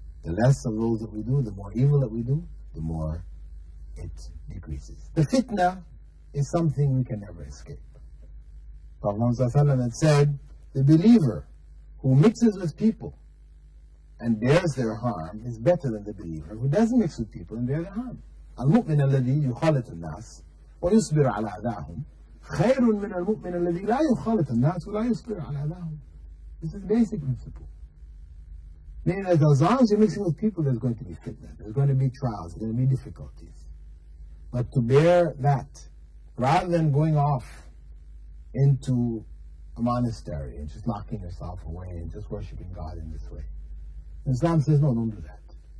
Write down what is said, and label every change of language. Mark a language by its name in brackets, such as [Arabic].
[English] The less of those that we do, the more evil that we do, the more it decreases. The fitna is something we can never escape. Prophet ﷺ had said, the believer who mixes with people and bears their harm is better than the believer who doesn't mix with people and bear their harm. [Arabic] المؤمن الذي يخالط الناس ويصبر على أذاهم خير من المؤمن الذي لا يخالط الناس ولا يصبر على أذاهم. [English] This is the basic principle. Meaning that as long as you're mixing with people, there's going to be fitna, there's going to be trials, there's going to be difficulties. But to bear that, rather than going off into a monastery and just locking yourself away and just worshiping God in this way, Islam says, no, don't do that.